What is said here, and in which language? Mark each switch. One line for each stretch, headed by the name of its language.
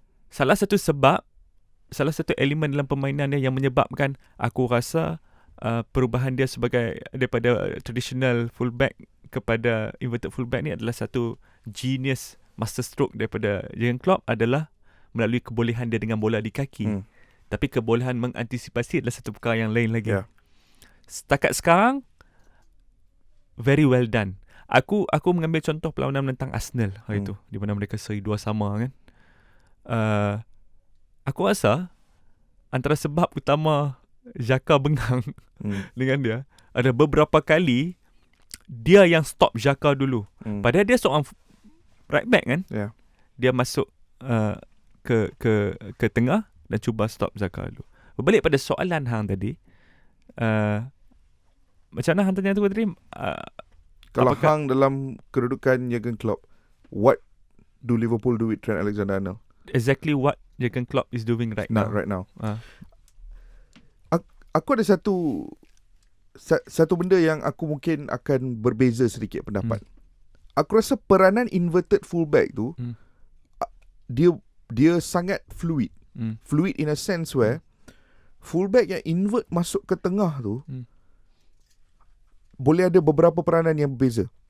Malay: Salah satu elemen dalam permainan dia yang menyebabkan aku rasa perubahan dia daripada traditional fullback kepada inverted fullback ni adalah satu genius master stroke daripada Jurgen Klopp, adalah melalui kebolehan dia dengan bola di kaki. Tapi kebolehan mengantisipasi adalah satu perkara yang lain lagi. Setakat sekarang,
English: very well done.
Malay: Aku mengambil contoh perlawanan menentang Arsenal hari tu, di mana mereka seri 2 sama kan. Aku rasa antara sebab utama Xhaka bengang dengan dia, ada beberapa kali dia yang stop Xhaka dulu. Padahal dia seorang right back kan. Dia masuk ke tengah dan cuba stop Xhaka dulu. Berbalik pada soalan Hang tadi, macam mana Hang tanya tu tadi? Kalau Hang dalam kedudukan Jurgen Klopp,
English: what do Liverpool do with Trent Alexander-Arnold? Exactly what Jurgen Klopp is doing right now.
Malay: Aku ada satu benda yang aku mungkin akan berbeza sedikit pendapat. Aku rasa peranan inverted fullback tu dia sangat fluid.
English: Fluid in a sense where
Malay: fullback yang invert masuk ke tengah tu boleh ada beberapa peranan yang berbeza.